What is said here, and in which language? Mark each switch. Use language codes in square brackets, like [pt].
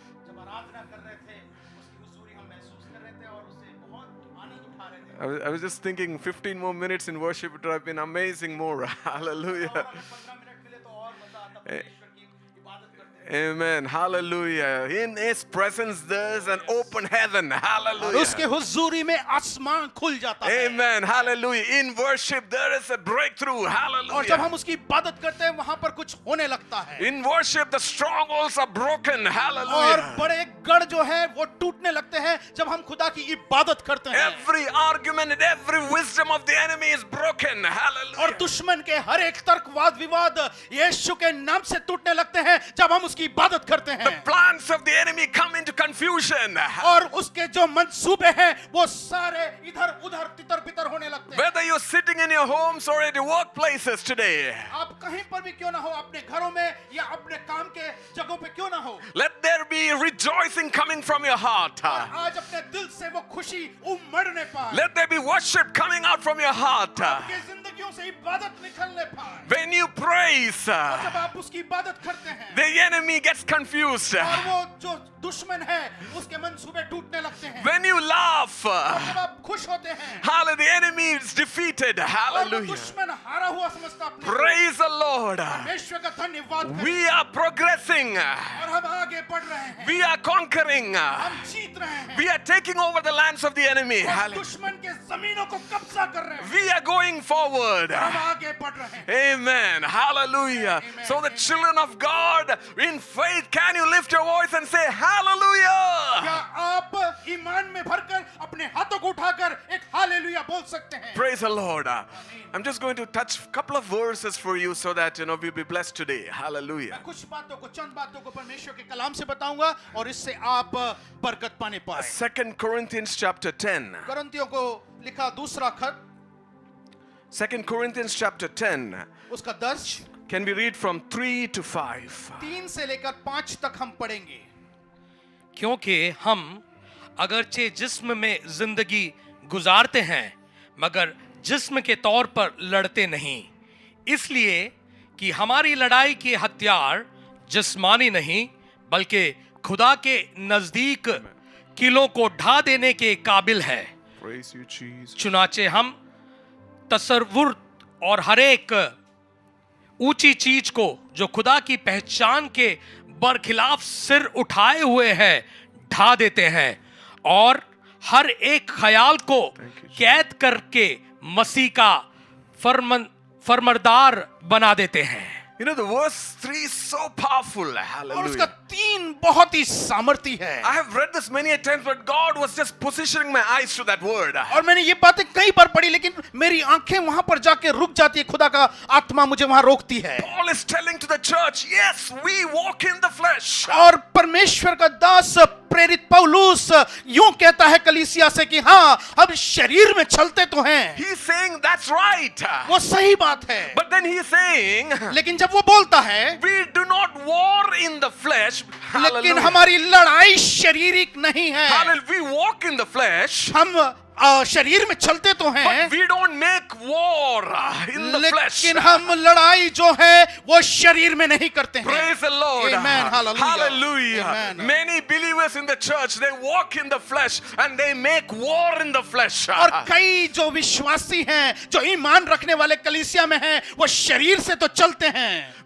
[hi] जब आराधना कर रहे थे उसकी हुजूरी हम महसूस कर रहे थे और उससे बहुत आनंद उठा रहे थे [en] I was just thinking 15 more minutes in worship would have been amazing more. Hallelujah. [hi] 15 minute मिले तो और मजा आता परमेश्वर की इबादत करते [en] Amen. Hallelujah. In His presence there's an open heaven. [hi] और [en] Hallelujah. [hi] उसके हुजूरी में आसमान खुल जाता है [en] Amen. Hallelujah. In worship there is a breakthrough. [hi] और जब [en] Hallelujah. [hi] हम उसकी इबादत करते हैं वहां पर कुछ होने लगता है [en] In worship the strongholds are broken. [hi] और [en] Hallelujah. [hi] बड़े गढ़ जो है वो टूटने लगते हैं जब हम खुदा की इबादत करते हैं [en] Every argument and every wisdom of the enemy is broken. [hi] और [en] Hallelujah. [hi] दुश्मन के हर एक तर्क वाद विवाद यीशु के नाम से टूटने लगते हैं जब हम उसकी इबादत करते [en] The [hi] हैं [en] plans of the enemy come into confusion. [hi] और उसके जो मंसूबे हैं वो सारे इधर उधर तितर बितर होने लगते हैं [en] Whether you're sitting in your homes or at your workplaces today, [hi] आप कहीं पर भी क्यों ना हो अपने घरों में या अपने काम के जगहों पे क्यों ना हो [en] let there be rejoicing coming from your heart. [hi] और आज अपने दिल से वो खुशी उमड़ने पाए [en] Let there be worship coming out from your heart. [hi] आपकी जिंदगियों से इबादत निकलने पाए [en] When you praise, [hi] और जब आप उसकी इबादत करते हैं [en] the enemy gets confused. [hi] और वो जो दुश्मन है उसके मंसूबे टूटने लगते हैं [en] When you laugh, [hi] और जब आप खुश होते हैं [en] hallelujah, the enemy is defeated. [hi] और वो [en] Hallelujah. [hi] दुश्मन हारा हुआ समझता अपने को। [en] Praise the Lord. [hi] परमेश्वर का धन्यवाद करें [en] We are progressing. [hi] और हम आगे बढ़ रहे हैं [en] We are conquering. [hi] हम जीत रहे हैं [en] We are taking over the lands of the enemy. [hi] और [en] Hallelujah. [hi] दुश्मन के जमीनों को कब्जा कर रहे हैं [en] We are going forward. [hi] हम आगे बढ़ रहे हैं [en] Amen. Hallelujah. Amen. So the children of God in faith, can you lift your voice and say hallelujah? [hi] क्या आप ईमान में भरकर अपने हाथों को उठाकर एक हालेलुया बोल सकते हैं [en] Praise the Lord. I'm just going to touch a couple of verses for you so that we'll be blessed today. Hallelujah. [hi] मैं कुछ बातों को चंद बातों को परमेश्वर के कलाम से बताऊंगा और इससे आप बरकत पाने पाए [en] 2 Corinthians chapter 10. [hi] करंतियों को लिखा दूसरा खत [en] 2 Corinthians chapter 10. [hi] उसका 10 [en] Can we read from 3 to 5? [hi] 3 से लेकर 5 तक हम पढ़ेंगे क्योंकि हम अगरचे जिस्म में जिंदगी गुजारते हैं मगर जिस्म के तौर पर लड़ते नहीं इसलिए कि हमारी लड़ाई के हथियार जिस्मानी नहीं बल्कि खुदा के नजदीक किलों को ढा देने के काबिल है [en] Praise you, Jesus. [hi] चुनाचे हम तसव्वुर और हर एक ऊंची चीज को जो खुदा की पहचान के बरखिलाफ सिर उठाए हुए है ढा देते हैं और हर एक ख्याल को कैद करके मसीह का फरमानदार बना देते हैं [en] You know, the verse 3 is so powerful. [hi] और उसका [en] Hallelujah. [hi] 3 बहुत ही सामर्थी है [en] I have read this many a times, but God was just positioning my eyes to that word. [hi] और मैंने ये बातें कई बार पढ़ी लेकिन मेरी आंखें वहां पर जाके रुक जाती है खुदा का आत्मा मुझे वहां रोकती है [en] Paul is telling to the church, yes, we walk in the flesh. [hi] और परमेश्वर का दास प्रेरित पौलुस यूं कहता है कलीसिया से कि हाँ हम शरीर में चलते तो हैं [en] He's saying that's right. [hi] वो सही बात है [en] But then he's saying, [hi] लेकिन जब वो बोलता है [en] we do not war in the flesh. [hi] लेकिन [en] Hallelujah. [hi] हमारी लड़ाई शारीरिक नहीं है [en] Hallelujah. We walk in the flesh, [hi] हम शरीर में चलते तो हैं [en] but we don't make war in the flesh. [hi] लेकिन हम लड़ाई जो है वो शरीर में नहीं करते हैं [en] Praise the Lord. Amen. Hallelujah. Hallelujah. Amen. Many believers in the church, they walk in the flesh and they make war in the flesh. [hi] और कई जो विश्वासी हैं जो ईमान रखने वाले कलीसिया में हैं वो शरीर से तो चलते हैं